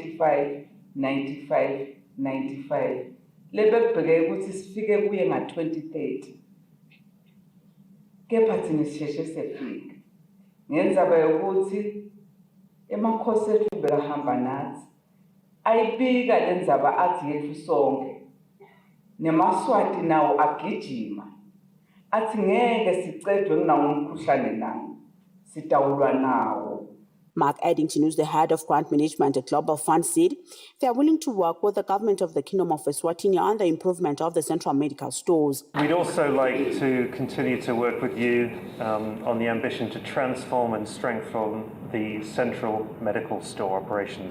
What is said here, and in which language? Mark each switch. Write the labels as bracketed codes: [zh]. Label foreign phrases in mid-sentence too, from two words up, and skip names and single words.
[ss] 95 lebekubheke ukuthi sifike kuye nga-2030 kepha thina sisheshe sefika ngenzaba yokuthi emakhosi ethu bekahamba nathi ayibika lenzaba athi yethu sonke nemaswati nawo agijima athi ngeke sicedwe kunawo umkhuhlane nawo sitawulwa nawo. [en] Mark Addington, who's the head of grant management at Global Fund, said they are willing to work with the government of the Kingdom of Eswatini on the improvement of the central medical stores. We'd also like to continue to work with you on the ambition to transform and strengthen the central medical store operations.